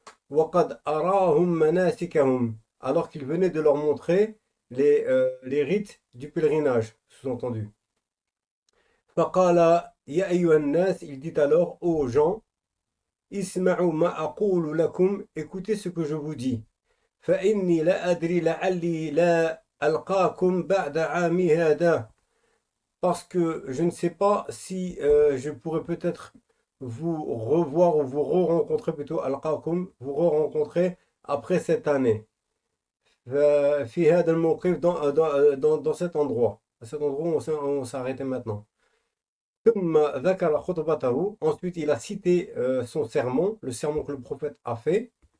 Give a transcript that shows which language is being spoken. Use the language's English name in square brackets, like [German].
[Arabic] وقد أراهم مناسكهم, [French] alors qu'il venait de leur montrer les rites du pèlerinage, sous-entendu. [Arabic] فقال يا أيها الناس, [French] il dit alors aux gens, [Arabic] اسمعوا ما أقول لكم, [French] écoutez ce que je vous dis. [Arabic] فإني لا أدري لعلي لا ألقاكم بعد عامي هذا. [French] Parce que je ne sais pas si je pourrais peut-être vous revoir ou vous re-rencontrer plutôt, alqakum, vous re-rencontrer après cette année. [Arabic] في هذا الموقف, [French] dans cet endroit. À cet endroit où on s'est arrêté maintenant. [Arabic] ثم ذكر خطبته, [French] ensuite il a cité son sermon, le sermon que le prophète a fait.